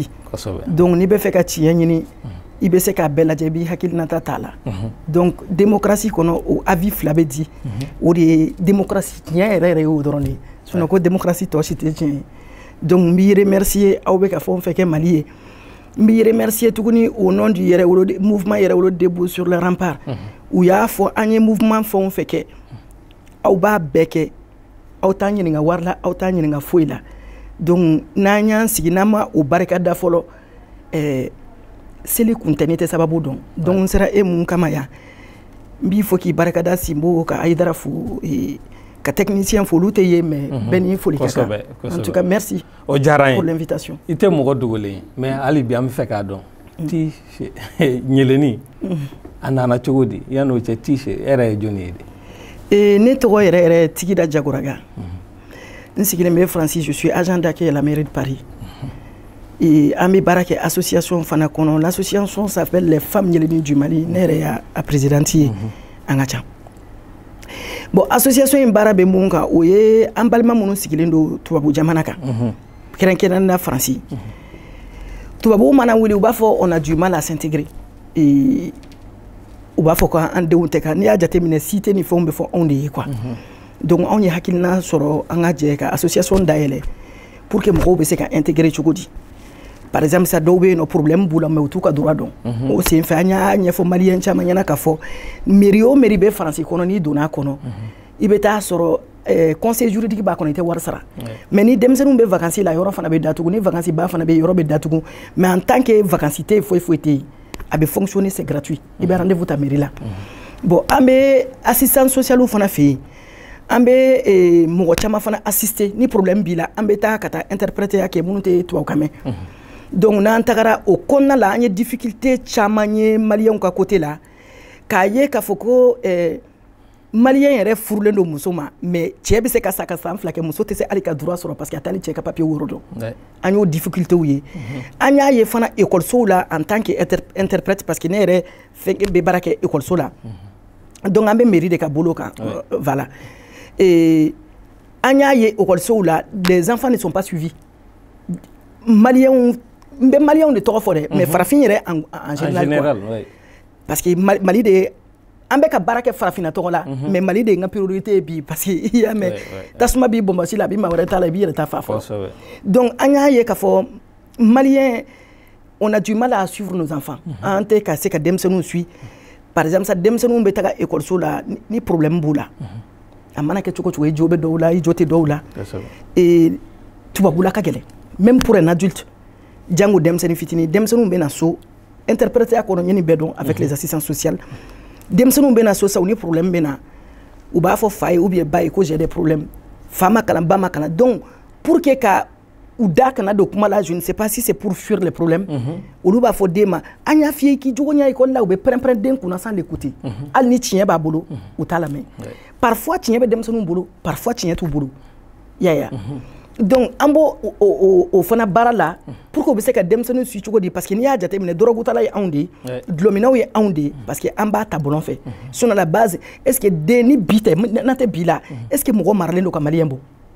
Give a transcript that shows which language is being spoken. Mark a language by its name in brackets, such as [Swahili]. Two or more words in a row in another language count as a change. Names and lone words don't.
[Bambara] donc n'i bɛ fɛ ka tiɲɛ ɲini i bɛ se k'a bɛɛ lajɛ i b'i hakilinata t'a la donc démocratie kɔnɔ o avis fila bɛ di o de ye démocratie tiɲɛ yɛrɛ yɛrɛ ye o dɔrɔn de ye sinon ko démocratie tɔ si tɛ tiɲɛ ye donc n b'i remercier aw bɛ ka fɛn o fɛn kɛ Mali ye n b'i remercier tuguni [French] au nom du mouvement Yɛrɛwolo debout sur les remparts [Bambara] u y'a fɔ an ye mouvement fɛn o fɛn kɛ aw b'a bɛɛ kɛ aw t'an ɲininka wari la aw t'an ɲininka foyi la donc n'an y'an sigi n'an ma o barikada fɔlɔ seli kun tɛ ne tɛ sababu dɔn donc n sera e mun kama yan n b'i fɔ k'i barikada Simbo ka Ayidara fo ka technicien fo olu tɛ ye mais bɛɛ ni foli ka kan [French] en tout cas merci [Bambara] o diyara n ye [French] pour l'invitation [Bambara] i tɛ mɔgɔ dogolen ye mais hali bi an bɛ fɛ k'a dɔn ɲɛlɛnin a nana cogo di yan'o cɛ t-shirt e yɛrɛ ye jɔnni ye de ne tɔgɔ yɛrɛ yɛrɛ Tigida Jagoraga n sigilen bɛ Faransi [French] je suis agent d'accueil à la mairie de Paris [Bambara] an bɛ baara kɛ association fana kɔnɔ [French] l'association s'appelle [Bambara] les femmes ɲɛlɛnin du Mali ne yɛrɛ y'a présidente ye an ka ca bon association in baara bɛ mun kan o ye an balima minnu sigilen don tubabu jamana kan kɛrɛnkɛrɛnnenya Faransi tubabuw mana wuli u b'a fɔ [French] on a du mal à s'intégrer [Bambara] u b'a fɔ k'an denw tɛ ka n'i y'a jateminɛ cité ni fɛnw bɛ fɔ anw de ye quoi donc anw ye hakilina sɔrɔ an ka jɛ ka association dayɛlɛ [French] pour que [Bambara] mɔgɔw bɛ se ka intégrer cogo di [French] par exemple [Bambara] sa dɔw bɛ yen nɔ problème b'u la mais u t'u ka droit dɔn o senfɛ an y'a ɲɛfɔ maliyɛn caman ɲɛna k'a fɔ mairie o mairie bɛ Faransi kɔnɔ n'i donna a kɔnɔ i bɛ taa sɔrɔ [French] conseil juridique [Bambara] b'a kɔnɔ i tɛ wari sara mais ni denmisɛnninw bɛ vacances la yɔrɔ fana bɛ datugu ni vacances ba fana bɛ yen yɔrɔ bɛ datugu [French] mais en tant [Bambara] que vacances tɛ yen foyi foyi tɛ yen a bɛ fonctionner [French] c'est gratuit [Bambara] i bɛ rendez-vous ta mairie la bon an bɛ [French] assistance sociale [Bambara] fana fɛ yen an bɛ mɔgɔ caman fana assister ni problème b'i la an bɛ taa ka taa interpréter kɛ minnu tɛ tubabukan mɛn donc n'an tagara o kɔnɔna la an ye difficulté caman ye maliyɛnw ka côté la k'a ye k'a fɔ ko maliyɛn yɛrɛ furulen don muso ma mais cɛ bɛ se ka sa ka san 2 kɛ muso tɛ se hali ka droit sɔrɔ [French] parce que [Bambara] a t'ale cɛ ka papier woro dɔn an y'o difficultéw ye an y'a ye fana écolesow la [French] en tant que interprète parce que [Bambara] ne yɛrɛ fɛn bɛ baara kɛ écoleso la donc an bɛ mairie de ka bolo kan voilà an y'a ye écolesow la [French] les enfants ne sont pas suivis [Bambara] maliyɛnw n bɛ maliyɛnw de tɔgɔ fɔ dɛ mais farafin yɛrɛ [French] en général parce que [Bambara] Mali de an bɛ ka baara kɛ farafinna tɔgɔ la mais Mali de ye n ka priorité ye bi [French] parce que [Bambara] i y'a mɛn tasuma b'i bɔnbɔsi la a bɛ maa wɛrɛ t'a la i b'i yɛrɛ ta fa fɔlɔ donc an y'a ye k'a fɔ maliyɛn [French] on a du mal à suivre nos enfants [Bambara] an tɛ ka se ka denmisɛnninw suit [French] par exemple [Bambara] sa denmisɛnninw bɛ taga écoleso la ni problème b'u la a mana kɛ cogo cogo i jo bɛ dɔw la i jo tɛ dɔw la tubabula ka gɛlɛn [French] même pour un adulte [Bambara] jango denmisɛnnin fitinin denmisɛnninw bɛ na so interpréter a kɔnɔ ɲɛni bɛɛ dɔn [French] avec les assistants sociales [Bambara] denmisɛnninw bɛ na so sa u ni problème bɛ na u b'a fɔ fa ye [French] ou bien [Bambara] ba ye ko [French] j'ai des problèmes [Bambara] fa ma kalan ba ma kalan [French] donc pour que [Bambara] ka ou da kana do kuma la [French] je ne sais pas si c'est pour fuir les problèmes [Bambara] olu b'a fɔ den ma an y'a f'i ye k'i jogo ɲa école la u bɛ pɛrɛn-pɛrɛn den kunna [French] sans l'écouter [Bambara] hali ni tiɲɛ b'a bolo u t'a lamɛn parfois tiɲɛ bɛ denmisɛnninw bolo parfois tiɲɛ t'u bolo yaya donc an b'o o fana baara la [French] pour que [Bambara] u bɛ se ka denmisɛnninw suit cogo di [French] parce que [Bambara] n'i y'a jateminɛ dɔrɔgutala ye anw de ye dulɔminaw ye anw de ye parce que an b'a ta bɔlɔn fɛ [French] sinon à la base est ce que [Bambara] den ni bi tɛ n'an tɛ bi la [French] est ce que [Bambara] mɔgɔ maralen don ka maliyɛn bɔ